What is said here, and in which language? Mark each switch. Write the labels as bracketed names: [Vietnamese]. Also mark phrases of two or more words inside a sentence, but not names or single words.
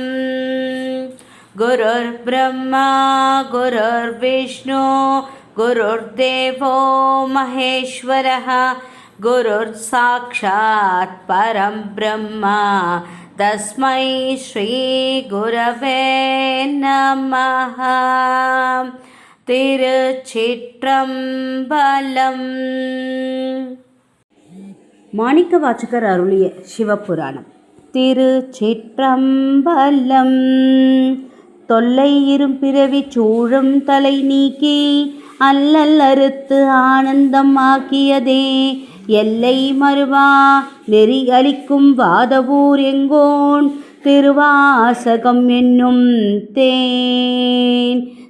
[Sanskrit] गुरुर्ब्रह्मा गुरुर्विष्णु गुरुर्देवो महेश्वरः गुरुर्साक्षात् परं ब्रह्म तस्मै श्रीगुरवे नमः। [Tamil] திருச்சிற்றம்பலம். மாணிக்கவாசகர் அருளிய சிவபுராணம். திருச்சிற்றம்பலம். தொல்லை இரும்பிறவி சூழும் தலை நீக்கி அல்லல் அறுத்து ஆனந்தம் ஆக்கியதே எல்லை மறுவா நெறி அளிக்கும் வாதவூர் எங்கோன் திருவாசகம் என்னும் தேன்.